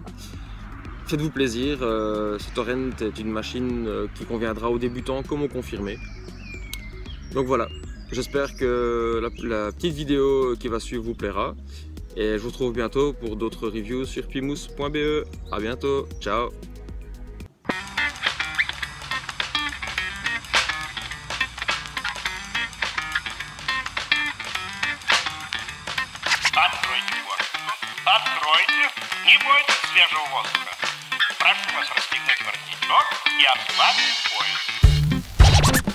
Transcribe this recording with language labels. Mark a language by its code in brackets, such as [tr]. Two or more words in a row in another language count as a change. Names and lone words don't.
[fr] Faites-vous plaisir, ce Torrent est une machine qui conviendra aux débutants comme aux confirmés. Donc voilà, j'espère que la petite vidéo qui va suivre vous plaira. Et je vous retrouve bientôt pour d'autres reviews sur pimous.be. A bientôt, ciao. [ru] Откройте форточку. Откройте. Не бойтесь свежего воздуха. Прошу вас расстегнуть воротничок и ослабить пояс.